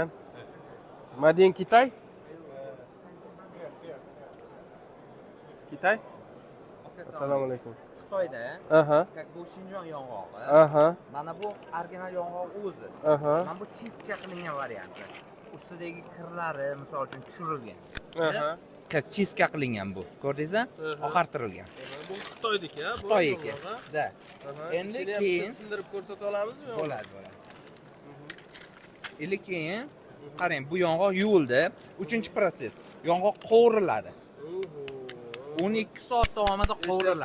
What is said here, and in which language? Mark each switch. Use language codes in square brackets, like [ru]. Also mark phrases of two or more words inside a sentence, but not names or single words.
[uz] Madin Kitay? Kitay? Assalomu alaykum. Xitoyda, Aha. как bu Shinjon yong'og'i. Aha. Mana bu original yong'oq o'zi. Aha. Mana bu чистка qilingan varianti. Ustidagi kirlari, misol uchun tushirilgan. Aha. Как чистка qilingan bu. Ko'rdingizmi? Oqartirilgan. Bu Xitoydiki, ha? Xitoyniki. Da. Endi Endi keyin sindirib ko'rsata olamizmi? bo'ladi. Endi keyin qarang, bu yong'oq yuvildi. 3-protsess. Yong'oq qovuriladi. 12 soat davomida qovuriladi.